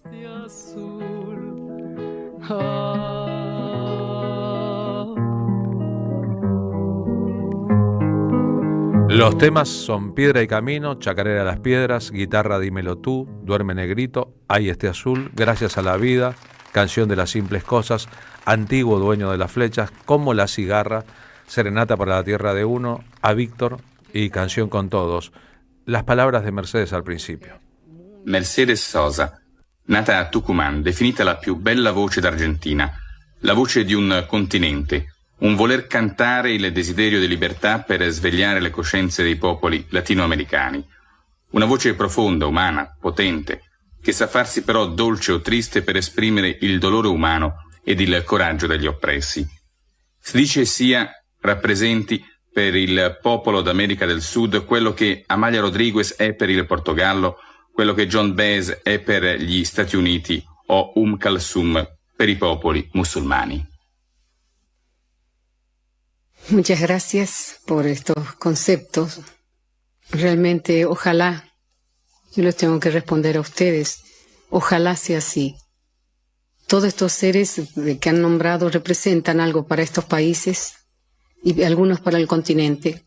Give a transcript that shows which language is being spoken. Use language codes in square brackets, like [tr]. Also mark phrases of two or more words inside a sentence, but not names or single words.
[es] Los temas son Piedra y Camino, Chacarera a las Piedras, Guitarra Dímelo Tú, Duerme Negrito, Hay este Azul, Gracias a la Vida, Canción de las Simples Cosas, Antiguo Dueño de las Flechas, Como la Cigarra, Serenata para la Tierra de Uno, A Víctor y Canción con Todos. Las palabras de Mercedes al principio. [it] Mercedes Sosa, nata a Tucumán, definita la più bella voce d'Argentina, la voce di un continente, un voler cantare il desiderio di libertà per svegliare le coscienze dei popoli latinoamericani. Una voce profonda, umana, potente, che sa farsi però dolce o triste per esprimere il dolore umano ed il coraggio degli oppressi. Si dice sia rappresenti per il popolo d'America del Sud quello che Amalia Rodriguez è per il Portogallo quello che John Baez è per gli Stati Uniti o Kalsum per i popoli musulmani. [es] Muchas gracias por estos conceptos. Realmente, ojalá, yo les tengo que responder a ustedes, ojalá sea así. Todos estos seres que han nombrado representan algo para estos países y algunos para el continente.